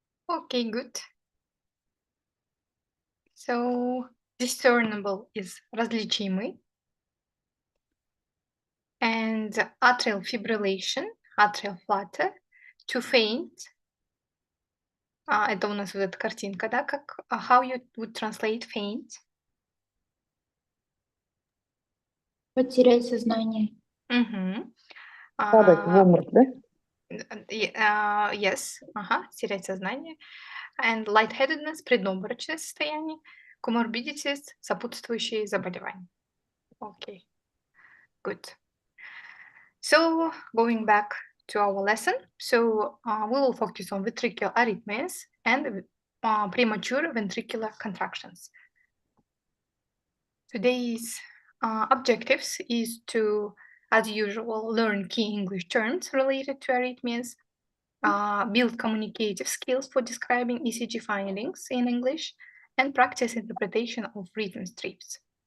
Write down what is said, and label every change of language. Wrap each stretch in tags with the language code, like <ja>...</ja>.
<en>Okay, good. So discernible is различимый. And atrial fibrillation, atrial flutter, to faint.</en> <ru>Это у нас вот эта картинка, да, как</ru> <en>how you would translate faint?</en> <ru>Потерять сознание. Мгм. Падать в обморок, да? Yes, терять сознание. And lightheadedness, предобморочное состояние. Comorbidities, сопутствующие заболевания.</ru> <en>Okay, good. So going back to our lesson, so we will focus on ventricular arrhythmias and premature ventricular contractions. Today's objectives is to, as usual, learn key English terms related to arrhythmias, build communicative skills for describing ECG findings in English, and practice interpretation of rhythm strips.</en>